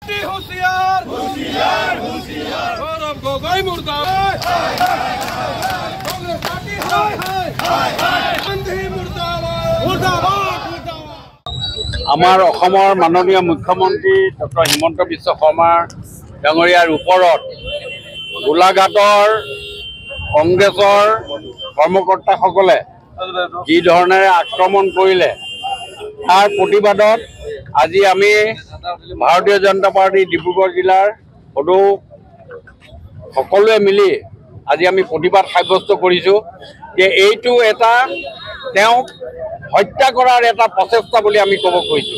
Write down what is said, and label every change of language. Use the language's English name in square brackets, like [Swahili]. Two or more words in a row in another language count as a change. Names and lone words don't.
[Hindi] होशियार होशियार होशियार गौरव गोगोई मुर्दाबाद कांग्रेस पार्टी हाय हाय गांधी मुर्दाबाद मुर्दाबाद [Assamese] আমাৰ অসমৰ মাননীয় মুখ্যমন্ত্ৰী ডক্টৰ হিমন্ত বিশ্ব শৰ্মা ডাঙৰীয়াৰ ওপৰত গোলাঘাটৰ কংগ্ৰেছৰ কৰ্মকৰ্তাসকলে যি ধৰণেৰে আক্ৰমণ কৰিলে তাৰ প্ৰতিবাদত আজি আমি ভাৰতীয় জনতা পাৰ্টি ডিব্ৰুগড় জিলাৰ সদৌ সকলোৱে মিলি আজি আমি প্ৰতিবাদ সাব্যস্ত কৰিছোঁ যে এইটো এটা তেওঁক হত্যা কৰাৰ এটা প্ৰচেষ্টা বুলি আমি ক'ব খুজিছোঁ।